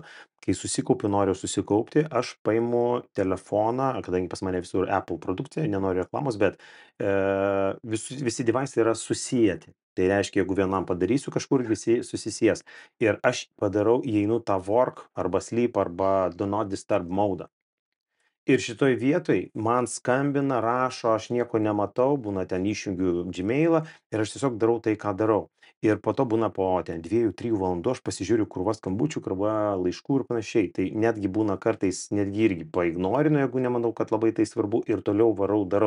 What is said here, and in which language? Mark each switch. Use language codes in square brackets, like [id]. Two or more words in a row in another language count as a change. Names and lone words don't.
[lt] Kai susikaupiu, noriu susikaupti, aš paimu telefoną, kadangi pas mane visur Apple produkcija, nenoriu reklamos, bet visi devaisai yra susijęti. Tai reiškia, jeigu vienam padarysiu kažkur, visi susisies. Ir aš padarau, įeinu tą work arba sleep arba [en] do not disturb mode. [lt] Ir šitoj vietoj man skambina, rašo, aš nieko nematau, būna ten išjungiu Gmailą ir aš tiesiog darau tai, ką darau. ir po to būna po ten 2-3 valandų aš pasižiūriu krūva skambučių, krūva laiškų ir panašiai. Tai netgi būna kartais netgi irgi paignorinu, jeigu nemanau, kad labai tai svarbu ir toliau varau, darau.